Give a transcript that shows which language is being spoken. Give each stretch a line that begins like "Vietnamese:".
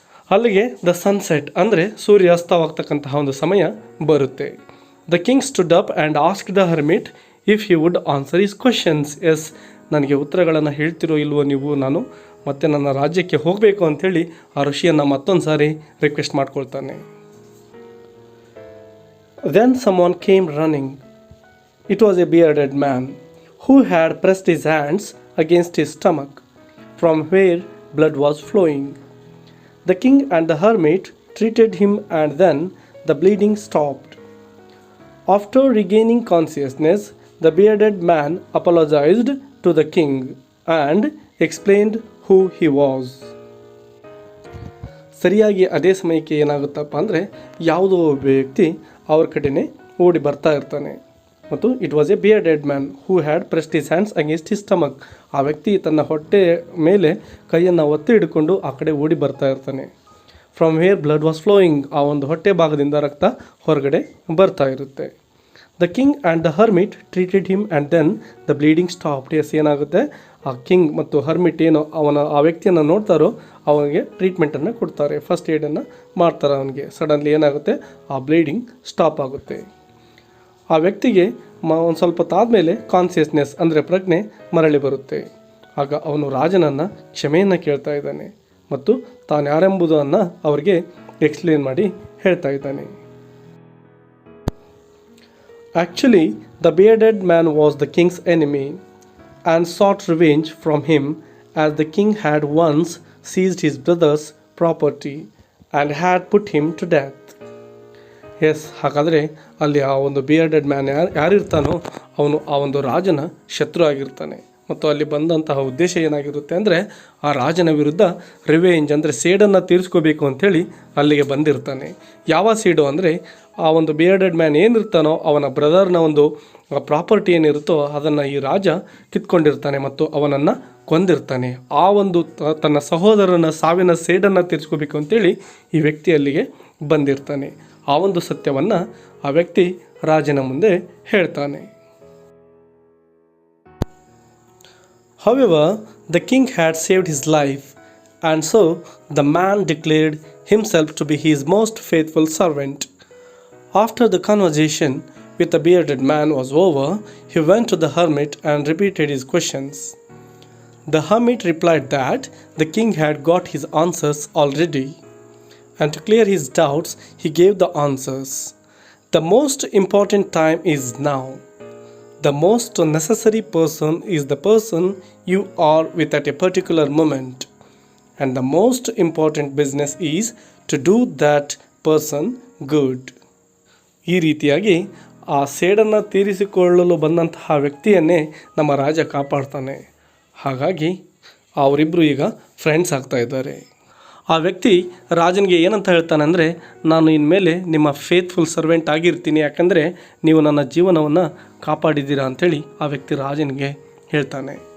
Kannada: ಅಲ್ಲಿಗೆ the sunset ಅಂದರೆ ಸೂರ್ಯಾಸ್ತವಾಗ್ತಕ್ಕಂತಹ ಒಂದು ಸಮಯ ಬರುತ್ತೆ.
English: The king stood up and asked the hermit if he would answer his questions.
Kannada: S, ನನಗೆ ಉತ್ತರಗಳನ್ನು ಹೇಳ್ತಿರೋ ಇಲ್ವೋ ನೀವು, ನಾನು ಮತ್ತೆ ನನ್ನ ರಾಜ್ಯಕ್ಕೆ ಹೋಗಬೇಕು ಅಂಥೇಳಿ ಆ ಋಷಿಯನ್ನು ಮತ್ತೊಂದು ಸಾರಿ request ಮಾಡ್ಕೊಳ್ತಾನೆ.
English: Then someone came running. It was a bearded man who had pressed his hands against his stomach, from where blood was flowing. The king and the hermit treated him, and then the bleeding stopped. After regaining consciousness, the bearded man apologized to the king and explained who he was.
Kannada: ಸರಿಯಾಗಿ ಅದೇ ಸಮಯಕ್ಕೆ ಏನಾಗುತ್ತಪ್ಪ ಅಂದರೆ ಯಾವುದೋ ಒಬ್ಬ ವ್ಯಕ್ತಿ ಅವ್ರ ಕಡೆನೇ ಓಡಿ ಬರ್ತಾ ಇರ್ತಾನೆ. ಮತ್ತು
English: It was a bearded man who had pressed his hands against his stomach.
Kannada: ಆ ವ್ಯಕ್ತಿ ತನ್ನ ಹೊಟ್ಟೆ ಮೇಲೆ ಕೈಯನ್ನು ಒತ್ತಿ ಹಿಡ್ಕೊಂಡು ಆ ಕಡೆ ಓಡಿ ಬರ್ತಾ ಇರ್ತಾನೆ.
English: From where blood was flowing.
Kannada: ಆ ಒಂದು ಹೊಟ್ಟೆ ಭಾಗದಿಂದ ರಕ್ತ ಹೊರಗಡೆ ಬರ್ತಾ ಇರುತ್ತೆ.
English: The king and the hermit treated him and then the bleeding stopped.
Kannada: S, ಏನಾಗುತ್ತೆ, ಆ ಕಿಂಗ್ ಮತ್ತು ಹರ್ಮಿಟ್ ಏನು ಆ ವ್ಯಕ್ತಿಯನ್ನು ನೋಡ್ತಾರೋ ಅವನಿಗೆ ಟ್ರೀಟ್ಮೆಂಟನ್ನು ಕೊಡ್ತಾರೆ, ಫಸ್ಟ್ ಏಡನ್ನು ಮಾಡ್ತಾರೆ ಅವನಿಗೆ. ಸಡನ್ಲಿ ಏನಾಗುತ್ತೆ, ಆ ಬ್ಲೀಡಿಂಗ್ ಸ್ಟಾಪ್ ಆಗುತ್ತೆ. ಆ ವ್ಯಕ್ತಿಗೆ ಒಂದು ಸ್ವಲ್ಪ ತಾದ್ಮೇಲೆ ಕಾನ್ಸಿಯಸ್ನೆಸ್ ಅಂದರೆ ಪ್ರಜ್ಞೆ ಮರಳಿ ಬರುತ್ತೆ. ಆಗ ಅವನು ರಾಜನನ್ನು ಕ್ಷಮೆಯನ್ನು ಕೇಳ್ತಾ ಇದ್ದಾನೆ ಮತ್ತು ತಾನು ಯಾರೆಂಬುದನ್ನು ಅವರಿಗೆ ಎಕ್ಸ್ಪ್ಲೇನ್ ಮಾಡಿ ಹೇಳ್ತಾ ಇದ್ದಾನೆ.
English: Actually, the bearded man was the king's enemy and sought revenge from him, as the king had once seized his brother's property and had put him to death.
Kannada: S, ಹಾಗಾದರೆ ಅಲ್ಲಿ ಆ ಒಂದು ಬಿಯರ್ಡೆಡ್ ಮ್ಯಾನ್ ಯಾರಿರ್ತಾನೋ ಅವನು ಆ ಒಂದು ರಾಜನ ಶತ್ರು ಆಗಿರ್ತಾನೆ. ಮತ್ತು ಅಲ್ಲಿ ಬಂದಂತಹ ಉದ್ದೇಶ ಏನಾಗಿರುತ್ತೆ ಅಂದರೆ ಆ ರಾಜನ ವಿರುದ್ಧ ರಿವೆಂಜ್ ಅಂದರೆ ಸೇಡನ್ನು ತೀರಿಸ್ಕೋಬೇಕು ಅಂಥೇಳಿ ಅಲ್ಲಿಗೆ ಬಂದಿರ್ತಾನೆ. ಯಾವ ಸೇಡು ಅಂದರೆ ಆ ಒಂದು ಬಿಯರ್ಡೆಡ್ ಮ್ಯಾನ್ ಏನಿರ್ತಾನೋ ಅವನ ಬ್ರದರ್ನ ಒಂದು ಪ್ರಾಪರ್ಟಿ ಏನಿರುತ್ತೋ ಅದನ್ನು ಈ ರಾಜ ಕಿತ್ಕೊಂಡಿರ್ತಾನೆ ಮತ್ತು ಅವನನ್ನು ಕೊಂದಿರ್ತಾನೆ. ಆ ಒಂದು ತನ್ನ ಸಹೋದರನ ಸಾವಿನ ಸೇಡನ್ನು ತೀರಿಸ್ಕೋಬೇಕು ಅಂತೇಳಿ ಈ ವ್ಯಕ್ತಿ ಅಲ್ಲಿಗೆ ಬಂದಿರ್ತಾನೆ. ಆ ಒಂದು ಸತ್ಯವನ್ನು ಆ ವ್ಯಕ್ತಿ ರಾಜನ ಮುಂದೆ ಹೇಳ್ತಾನೆ.
English: However, the king had saved his life And so the man declared himself to be his most faithful servant. After the conversation with the bearded man was over, he went to the hermit and repeated his questions. The hermit replied that the king had got his answers already, and to clear his doubts, he gave the answers. The most important time is now. The most necessary person is the person you are with at a particular moment. And the most important business is to do that person good.
Kannada: ಈ ರೀತಿಯಾಗಿ ಆ ಸೇಡನ್ನು ತೀರಿಸಿಕೊಳ್ಳಲು ಬಂದಂತಹ ವ್ಯಕ್ತಿಯನ್ನೇ ನಮ್ಮ ರಾಜ ಕಾಪಾಡ್ತಾನೆ. ಹಾಗಾಗಿ ಅವರಿಬ್ಬರು ಈಗ friends ಆಗ್ತಾ ಇದ್ದಾರೆ. ಆ ವ್ಯಕ್ತಿ ರಾಜನಿಗೆ ಏನಂತ ಹೇಳ್ತಾನೆ ಅಂದರೆ, ನಾನು ಇನ್ಮೇಲೆ ನಿಮ್ಮ ಫೇತ್ಫುಲ್ ಸರ್ವೆಂಟ್ ಆಗಿರ್ತೀನಿ, ಯಾಕಂದರೆ ನೀವು ನನ್ನ ಜೀವನವನ್ನು ಕಾಪಾಡಿದ್ದೀರಾ ಅಂಥೇಳಿ ಆ ವ್ಯಕ್ತಿ ರಾಜನಿಗೆ ಹೇಳ್ತಾನೆ.